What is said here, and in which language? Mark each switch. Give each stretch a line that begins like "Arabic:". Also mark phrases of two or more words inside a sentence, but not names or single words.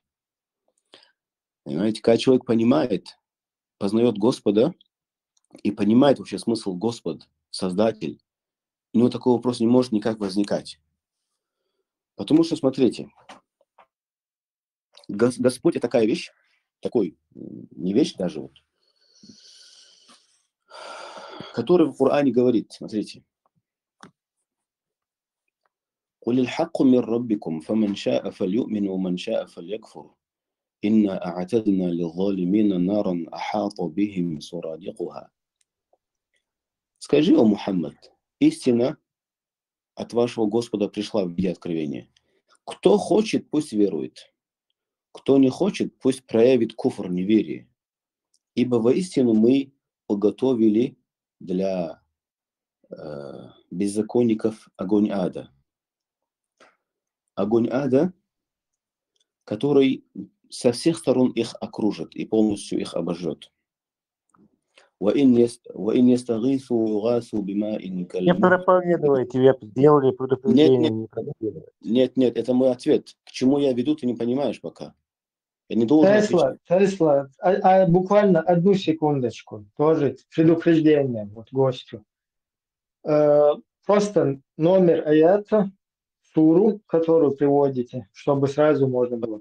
Russian: Понимаете, когда человек понимает, познает Господа и понимает вообще смысл Господь, Создатель, у него такой вопрос не может никак возникать. Потому что, смотрите, Господь – это такая вещь, такой, не вещь даже, вот, который в Коране говорит, смотрите,
Arabic: «قل الحق من ربكم فمن شاء فليؤمن ومن شاء فليكفر إنا أعتدنا للظالمين نارا أحاط بهم سرادقها».
Russian: Скажи, о Мухаммад, истина от вашего Господа пришла в виде откровения. Кто хочет, пусть верует. Кто не хочет, пусть проявит куфр, неверие. Ибо воистину мы уготовили для беззаконников огонь ада. Огонь ада, который со всех сторон их окружит и полностью их обожжет.
Arabic: وإن يستغيثوا يغاثوا بماء
Russian: Не
Arabic: كالمهل.
Russian: проповедуйте, я сделали предупреждение, не проповедовать. Нет, это мой ответ. К чему я веду, ты не понимаешь пока. Я не должен отвечать. Тесла, буквально одну секундочку, тоже предупреждение вот гостю. Просто номер аята, суру, которую приводите, чтобы сразу можно было